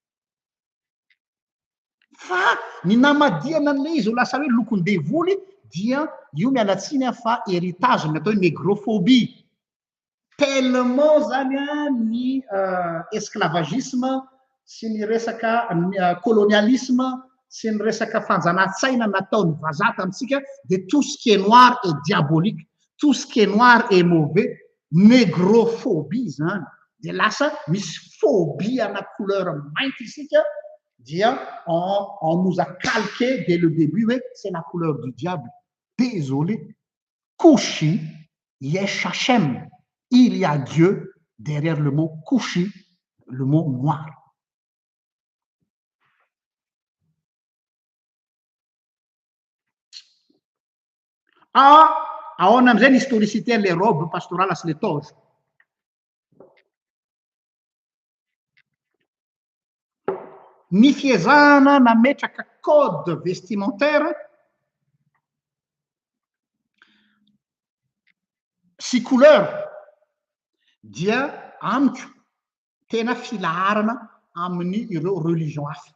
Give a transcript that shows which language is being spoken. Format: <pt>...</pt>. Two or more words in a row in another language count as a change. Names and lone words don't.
<mg>Fa ny namadiana an'le izy ho lasa hoe lokon-devoly dia io mialatsiny fa héritage ny atao hoe négrophobie. Tellement zany ny esclavagisme sy ny resaka colonialisme sy ny resaka fanjanantsaina nataony vazaha tamitsika, dia</mg> <fr>tout ce qui est noir et diabolique. tout ce qui est noir et mauvais, négrophobie</fr> <mg>zany, de lasa misy</mg> <fr>phobie</fr> <mg>ana couleur mainty isika, dia</mg> <fr>on nous a calqué dès le début hoe c'est la couleur du diable.</fr> <he>Désolé. Kushi, yesh Hashem.</he> <fr>Il y a Dieu derrière le mot kushi, le mot noir.</fr> <mg>Ahoana amizay ny historicité</mg> <fr>les robes pastorales</fr> <mg>sy le toge. Ny fiezahana nametraka</mg> <fr>code vestimentaire</fr> <mg>sy couleur dia amiko tena filaharana amin'ny ireo religion hafa.</mg>